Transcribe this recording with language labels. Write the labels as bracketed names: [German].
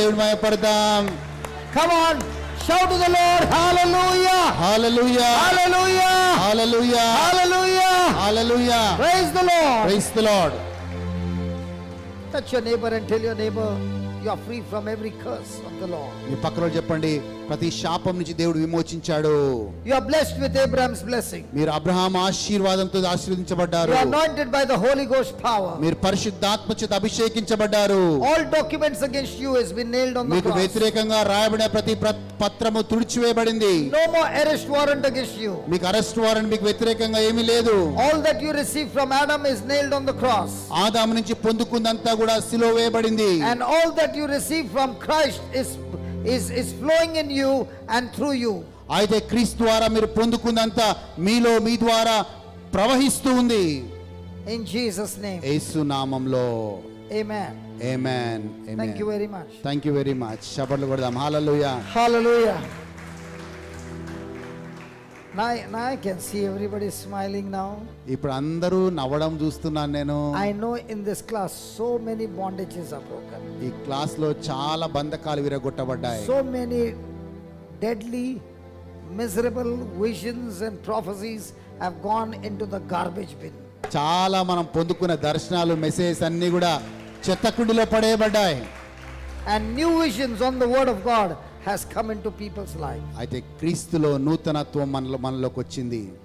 [Telugu] దేవుని మహిమపడదాం. [English] Come on. Shout to the Lord. Hallelujah. Hallelujah. Hallelujah. Hallelujah. Hallelujah. Hallelujah. Praise the Lord. Praise the Lord. Touch your neighbor and tell your neighbor you are free from every curse of the law. [Telugu] మీ పక్కలో చెప్పండి, ప్రతి శాపం నుంచి దేవుడు విమోచించాడు. [English] You are blessed with Abraham's blessing. [Telugu] మీరు Abraham ఆశీర్వాదంతో ఆశీర్వదించబడ్డారు. [English] You are anointed by the Holy Ghost power. [Telugu] మీరు పరిశుద్ధాత్మ చేత అభిషేకించబడ్డారు. [English] All documents against you has been nailed on the [Telugu] మీకు [English] cross. [Telugu] వ్యతిరేకంగా రాయబడిన ప్రతి పత్రము తుడిచివేయబడింది. [English] No more arrest warrant against you. [Telugu] మీకు అరెస్ట్ వారెంట్ మీకు వ్యతిరేకంగా ఏమీ లేదు. [English] All that you received from Adam is nailed on the cross. [Telugu] ఆదాము నుంచి పొందుకుందంతా కూడా సిలువ వేయబడింది. [English] And all that you received from Christ is flowing in you and through you. [Telugu] అయితే క్రీస్తు ద్వారా మీరు పొందుకుందంతా మీలో మీ ద్వారా ప్రవహిస్తూ ఉంది. [English] In Jesus' name. [Telugu] యేసు నామములో. [English] Amen. Amen. Amen. Thank you very much. Thank you very much. [Telugu] చప్పట్లు కొడదాం. హల్లెలూయా. [English] Hallelujah. Now I can see everybody smiling now. [Telugu] ఇప్పుడు అందరూ నవ్వడం చూస్తున్నాను నేను. [English] I know in this class so many bondages are broken. [Telugu] ఈ class లో చాలా బంధకాలు విరగొట్టబడ్డాయి. [English] So many deadly, miserable visions and prophecies have gone into the garbage bin. [Telugu] చాలా మనం పొందుకున్న దర్శనాలు మెసేజ్ అన్ని కూడా చెత్తకుండిలో పడేయబడ్డాయి. [English] And new visions on the word of God has come into people's life. [Telugu] అయితే క్రీస్తులో నూతనత్వం మనలోకి వచ్చింది.